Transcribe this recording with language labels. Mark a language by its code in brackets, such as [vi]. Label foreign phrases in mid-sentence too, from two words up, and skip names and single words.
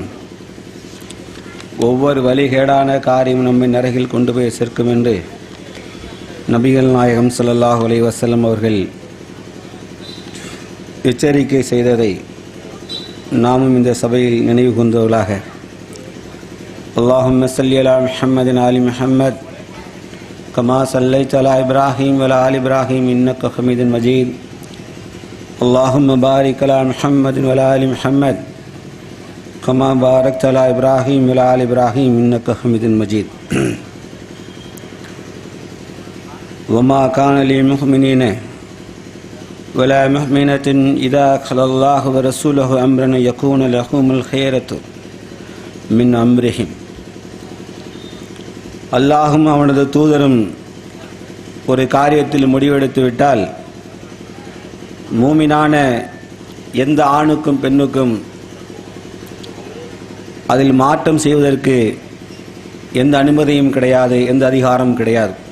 [ta] ஒவ்வொரு வழிகேடான காரியமும் நம்மை நரகில் கொண்டு போய் சேர்க்கும் என்று நபிகள் நாயகம் [ar] صلى الله عليه وسلم [ta] அவர்கள் எச்சரிக்கை செய்ததை நாமும் இந்த சபையில் நினைவு கூர்ந்தவர்களாக [ar] اللهم صل على محمد آل محمد كما صليت على إبراهيم وعلى آل إبراهيم إنك حميد مجيد. اللهم بارك على محمد وعلى آل محمد كما باركت على إبراهيم وعلى آل إبراهيم إنك حميد مجيد. وما كان للمؤمنين ولا مؤمنة إذا قضى الله ورسوله أمرا يكون لهم الخيرة من أمرهم. [ta] அல்லாஹும் அவனது தூதரும் ஒரு காரியத்தில் முடிவெடுத்து விட்டால் மூமினான எந்த ஆணுக்கும் பெண்ணுக்கும் அதில் மாற்றம் செய்வதற்கு எந்த அனுமதியும் கிடையாது, எந்த அதிகாரமும் கிடையாது.